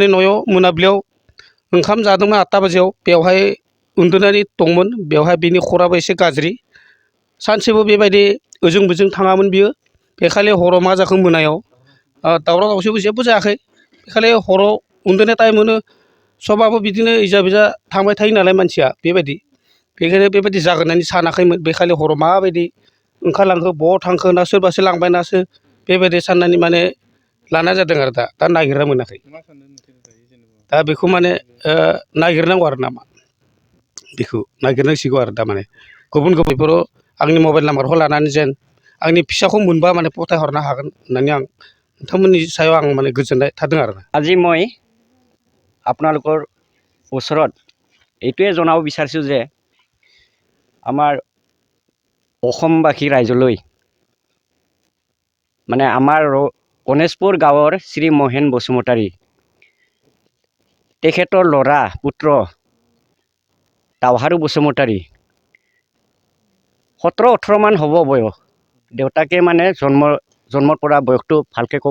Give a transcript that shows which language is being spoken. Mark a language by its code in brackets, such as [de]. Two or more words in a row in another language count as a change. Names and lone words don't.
[brx] न'आव मोनाबिलियाव ओंखाम जादोंमोन 8 बाजियाव बेवहाय उन्दुनानै दंमोन बेवहाय बिनि खराबो एसे गाज्रि सानसेबो बेबायदि ओजों बोजों थाङामोन बियो बेखालि हराव मा जाखो मोनायाव दावराव दावसिबो जेबो जायाखै बेखालि हराव उन्दुनाय टाइम मोनो सबाबो बिदिनो इजा बिजा थांबाय थायो नालाय मानसिया बेखायनो बेबायदि जागोन होननानै सानाखैमोन बेखालि हराव माबायदि ओंखारलांखो बहा थांखो ना सोरबासो लांबाय नासो बेबायदि साननानै माने लानाय जादों आरो दा नागिरना मोनाखै दा बेखौ माने नागिरनांगौ आरो नामा बेखौ नागिरनांसिगौ आरो दा माने गुबुन गुबुनफोराव आंनि मबाइल नाम्बारखौ लानानै जेन आंनि फिसाखौ मोनबा माने फथायहरनो हागोन होननानै आं नोंथांमोननि सायाव आं माने गोजोननाय थादों आरो [as] আজি মই আপোনালোকৰ ওচৰত এইটোৱে জনাব বিচাৰিছোঁ যে আমাৰ অসমবাসী ৰাইজলৈ মানে আমাৰ গণেশপুৰ গাঁৱৰ শ্ৰী মহেন বসুমতাৰী তেখেতৰ ল'ৰা পুত্ৰ দাवহাৰু বসুমতাৰী 17-18 মান হ'ব বয়স দেউতাকে মানে জন্মৰ পৰা বয়সটো ভালকে ক'ব